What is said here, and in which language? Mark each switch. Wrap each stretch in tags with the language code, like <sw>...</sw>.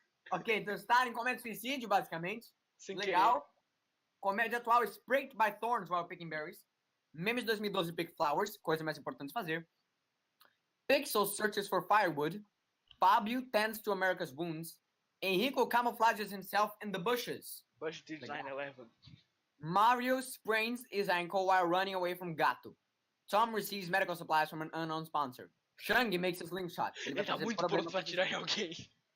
<pt>Ok, então Stalin comete suicídio, basicamente. Sem Legal. Querer.</pt> <en>Comédia atual, Sprayed by Thorns while picking berries.</en> <pt>Memes de 2012,</pt> <en>Pick Flowers,</en> <pt>coisa mais importante de fazer.</pt> <en>Pixel searches for firewood. Fábio tends to America's wounds. Henrico camouflages himself in the bushes. Bush did 9/11. Mario sprains his ankle while running away from Gato. Tom receives medical supplies from an unknown sponsor. Shang makes a slingshot.</en> <pt>Ele tá muito pronto pra atirar em alguém.</pt>